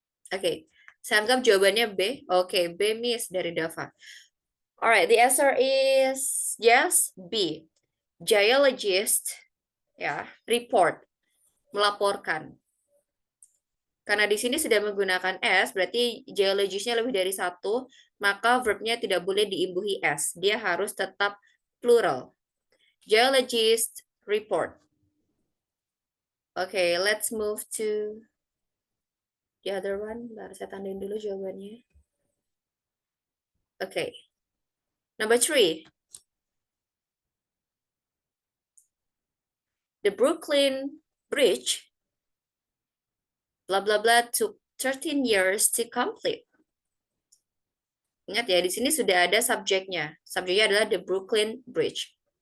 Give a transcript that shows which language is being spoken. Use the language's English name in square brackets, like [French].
[Indonesian] Oke, saya anggap jawabannya B. Oke, B miss dari Dava. [English] Alright, the answer is yes, B. [Indonesian] Geologist, ya, report, melaporkan. Karena di sini sudah menggunakan S, berarti geologisnya lebih dari satu, maka verbnya tidak boleh diimbuhi S. Dia harus tetap plural. Geologist report. [English] Okay, let's move to the other one. [Indonesian] Bentar, saya tandain dulu jawabannya. [English] Okay. Number 3. The Brooklyn Bridge, blah blah blah, took 13 years to complete. [Indonesian] Ingat ya, di sini sudah ada subjeknya. Subjeknya adalah the Brooklyn Bridge.